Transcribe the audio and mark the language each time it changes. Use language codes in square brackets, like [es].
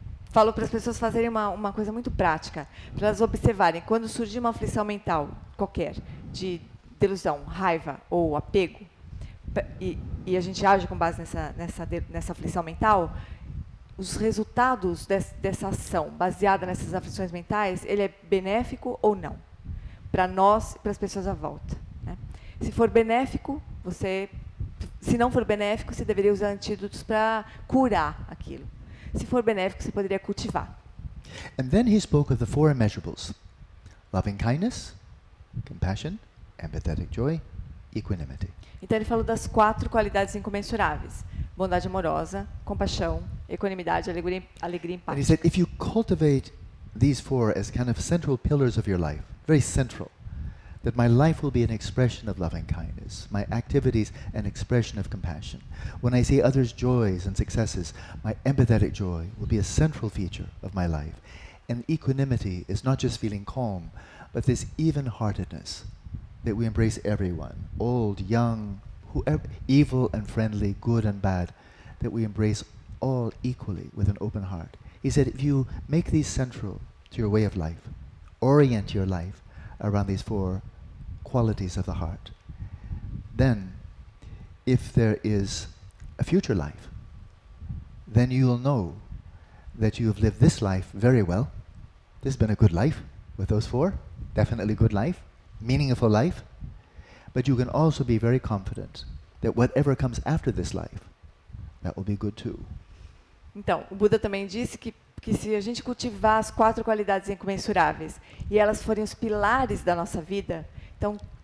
[pt] falo para as pessoas fazerem uma coisa muito prática, para elas observarem quando surgir uma aflição mental qualquer, de delusão, raiva ou apego, e a gente age com base nessa aflição mental, os resultados dessa ação baseada nessas aflições mentais, ele é benéfico ou não, para nós e para as pessoas à volta, né? Se for benéfico, se não for benéfico, você deveria usar antídotos para curar aquilo. Se for benéfico, você poderia cultivar. [en] And then he spoke of the 4 immeasurables: loving kindness, compassion, empathetic joy, equanimity. [pt] Então ele falou das 4 qualidades incomensuráveis: bondade amorosa, compaixão, equanimidade, alegria e empática. [en] And he said if you cultivate these 4 as kind of central pillars of your life, very central, that my life will be an expression of loving kindness, my activities an expression of compassion. When I see others' joys and successes, my empathetic joy will be a central feature of my life. And equanimity is not just feeling calm, but this even-heartedness, that we embrace everyone, old, young, whoever, evil and friendly, good and bad, that we embrace all equally with an open heart. He said if you make these central to your way of life, orient your life around these 4 qualities of the heart, then if there is a future life, then you will know that you have lived this life very well. This has been a good life with those 4, definitely good life, meaningful life, but you can also be very confident that whatever comes after this life, that will be good too. [pt] Então, o Buda também disse que se a gente cultivar as 4 qualidades incomensuráveis e elas forem os pilares da nossa vida, então